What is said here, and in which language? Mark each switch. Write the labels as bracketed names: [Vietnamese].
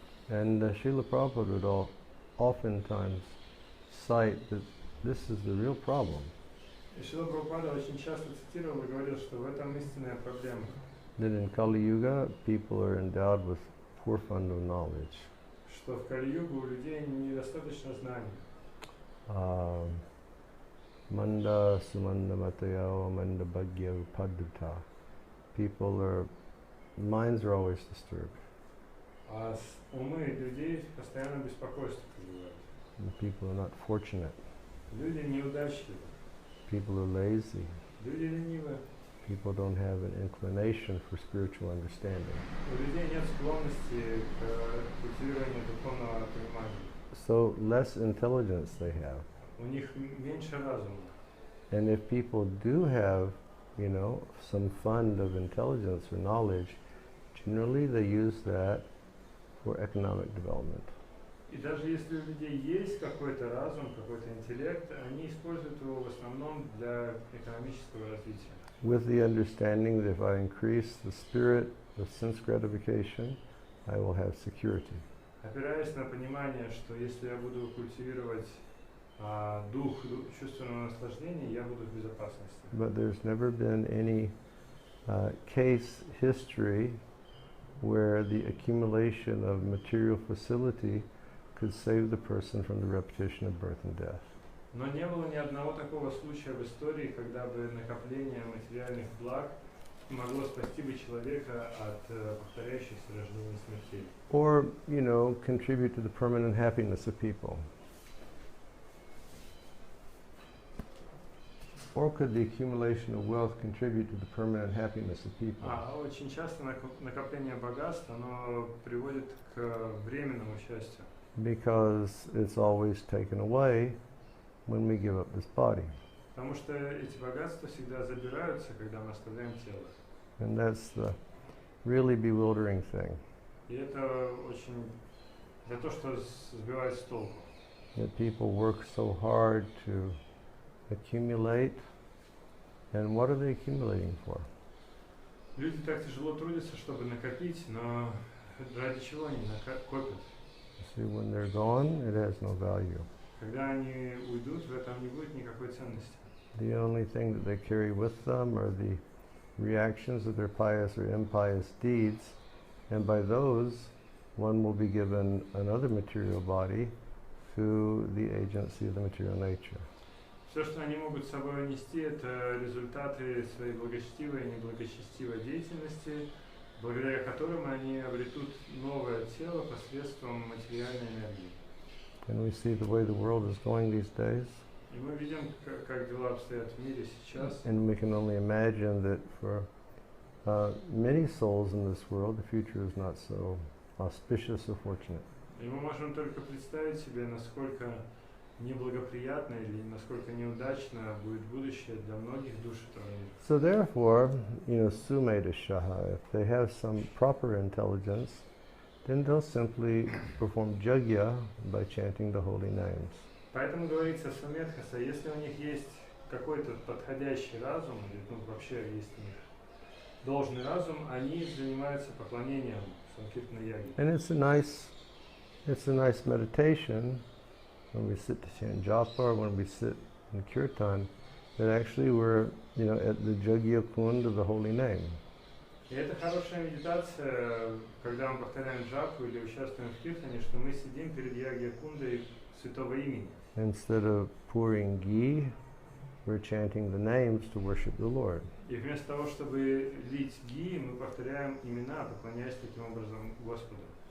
[English] And Srila Prabhupada would oftentimes cite that this is the real problem. [Russian] И Шрила Прабхупада очень часто цитировал и говорил, что в этом истинная проблема. [English] That in Kali Yuga, people are endowed with poor fund of knowledge. [Russian] Что в Кали-югу у людей недостаточно знаний. [Sanskrit] Manda sumanda matayao manda bhagya upadduta. [English] Minds are always disturbed. [Russian] А умы людей постоянно беспокойство вызывают. [English] And people are not fortunate. [Russian] Люди неудачливы. [English] People are lazy. [Russian] Люди ленивы. [English] People don't have an inclination for spiritual understanding. [Russian] У людей нет склонности к культивированию духовного понимания. [English] So less intelligence they have. [Russian] У них меньше разума. [English] And if people do have, some fund of intelligence or knowledge, generally they use that for economic development. [Russian] И даже если у людей есть какой-то разум, какой-то интеллект, они используют его в основном для экономического развития. [English] With the understanding that if I increase the spirit of sense gratification, I will have security. [Russian] Опираясь на понимание, что если я буду культивировать дух чувственного наслаждения, я буду в безопасности. [English] But there's never been any case history where the accumulation of material facility could save the person from the repetition of birth and death. [Russian] Но не было ни одного такого случая в истории, когда бы накопление материальных благ могло спасти бы человека от повторяющихся рождений и смертей. [English] Or, contribute to the permanent happiness of people. Or could the accumulation of wealth contribute to the permanent happiness of people? [Russian] Очень часто накопление богатств, оно приводит к временному счастью. [English] Because it's always taken away when we give up this body. [Russian] Потому что эти богатства всегда забираются, когда мы оставляем тело. [English] And that's the really bewildering thing. [Russian] И это очень, это то, что сбивает с толку. [English] That people work so hard to accumulate, and what are they accumulating for? [Russian] Люди так тяжело трудятся, чтобы накопить, но ради чего они копят? [English] See, when they're gone, it has no value. [Russian] Когда они уйдут, в этом не будет никакой ценности. [English] The only thing that they carry with them are the reactions of their pious or impious deeds, and by those, one will be given another material body through the agency of the material nature. [Russian] Все, что они могут с собой нести, это результаты своей благочестивой и неблагочестивой деятельности, благодаря которым они обретут новое тело посредством материальной энергии. [English] And we see the way the world is going these days. [Russian] И мы видим, как дела обстоят в мире сейчас. [English] And we can only imagine that for many souls in this world, the future is not so auspicious or fortunate. [Russian] И мы можем только представить себе, насколько неблагоприятно или насколько неудачно будет будущее для многих душ этого мира. [English] So therefore, sumedashaha, if they have some proper intelligence, then they'll simply perform jagya by chanting the holy names. [Russian] Поэтому говорится сумедхаса, если у них есть какой-то подходящий разум, или вообще есть у них должный разум, они занимаются поклонением санкиртана яги. [English] And it's a nice meditation when we sit to chant japa or when we sit in kirtan, that actually we're, at the jagya kund of the holy name. [Russian] И это хорошая медитация, когда мы повторяем джапу или участвуем в киртане, что мы сидим перед ягья-кундой святого имени. [English] Instead of pouring ghee, we're chanting the names to worship the Lord. [Russian] И вместо того, чтобы лить ги, мы повторяем имена, поклоняясь таким образом Господу.